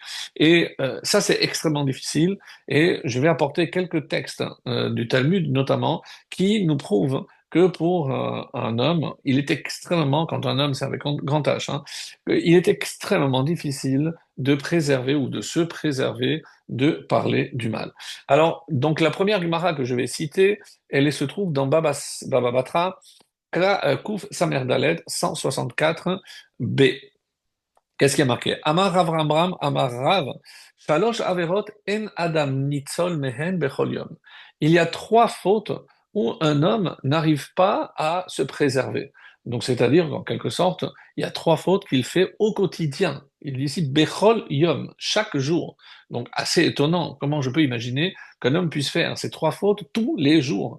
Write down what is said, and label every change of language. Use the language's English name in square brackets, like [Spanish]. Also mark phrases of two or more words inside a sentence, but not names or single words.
[French] Et ça, c'est extrêmement difficile. Et je vais apporter quelques textes du Talmud notamment qui nous prouvent que pour un homme, il est extrêmement, quand un homme c'est avec grand H, hein, il est extrêmement difficile de préserver ou de se préserver de parler du mal. Alors, donc la première Gemara que je vais citer, se trouve dans Baba Batra, Kouf Samer Dalet 164b. Qu'est-ce qui est marqué? [Hebrew] אמר רב עמרם אמר רב שלוש עבירות אין אדם ניצול מהן בכל יום. [French] Il y a trois fautes où un homme n'arrive pas à se préserver. Donc, c'est-à-dire, en quelque sorte, il y a trois fautes qu'il fait au quotidien. Il dit ici [Hebrew] בכל יום, [French] chaque jour. Donc, assez étonnant. Comment je peux imaginer qu'un homme puisse faire ces trois fautes tous les jours?